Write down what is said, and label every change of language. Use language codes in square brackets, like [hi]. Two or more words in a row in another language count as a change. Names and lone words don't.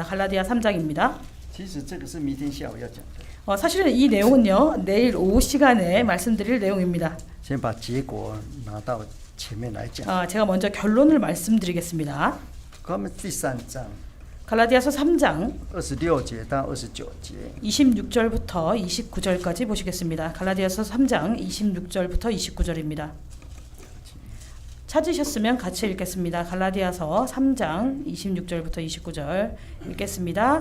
[ko] 갈라디아 3장입니다. [zh] 其实这个是明天下午要讲的。 [ko] 사실은 이 내용은요 내일 오후 시간에 말씀드릴 내용입니다. [zh] 先把结果拿到前面来讲。 [ko] 제가 먼저 결론을 말씀드리겠습니다. [zh] 我们第3章 [ko] 갈라디아서 3장 [zh] 26 节到29节。 [ko] 26절부터 29절까지 보시겠습니다. 갈라디아서 3장 26절부터 29절입니다. 찾으셨으면 같이 읽겠습니다. 갈라디아서 3장 26절부터 29절 읽겠습니다.